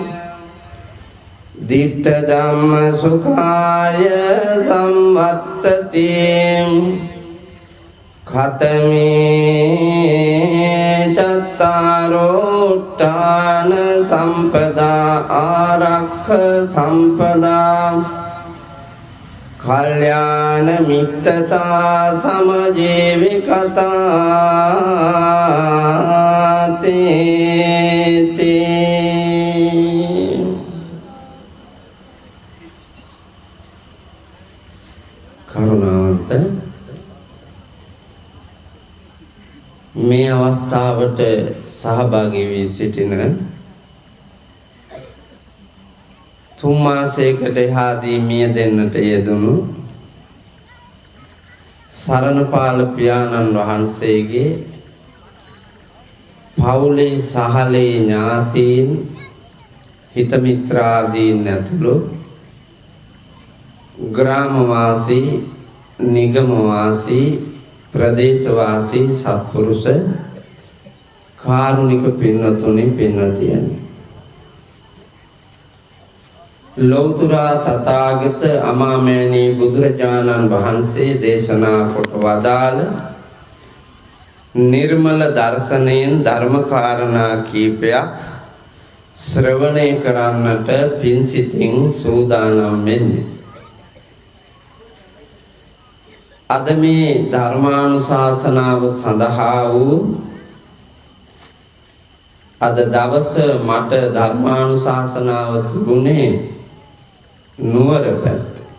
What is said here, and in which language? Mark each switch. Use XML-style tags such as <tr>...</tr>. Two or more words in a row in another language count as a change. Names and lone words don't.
<pi>ditta dhamma sukhaya samvattati khatami cattaro uttana sampada arakha sampada kalyana mittata samajevikata te</pi> <si>කරුණාවන්ත මේ අවස්ථාවට සහභාගී වී සිටින තුන් මාසයකට එහාදී මිය දෙන්නට යෙදුණු සරණපාල පියාණන් වහන්සේගේ පවුලේ සහලේ ඥාතීන් හිත මිත්‍රාදීන් ඇතුළු ග්‍රාමවාසී නිගමවාසී ප්‍රදේශවාසී සත්පුරුෂ කාරුණික පින්වතුනි පින්වතියනි ලොව්තුරා තථාගත අමාමෑණී बुදුරජාණන් වහන්සේ දේශනා කොට වදාළ නිර්මල දර්ශනයෙන් ධර්ම කාරණා කීපයක් ශ්‍රවණය කරන්නට පින්සිතින් සූදානම් වෙන්නේ. අද මේ ධර්මානුශාසනාව සඳහා වූ අද දවස මට ධර්මානුශාසනාව තිබුණේ නුවර පැත්ත.</si>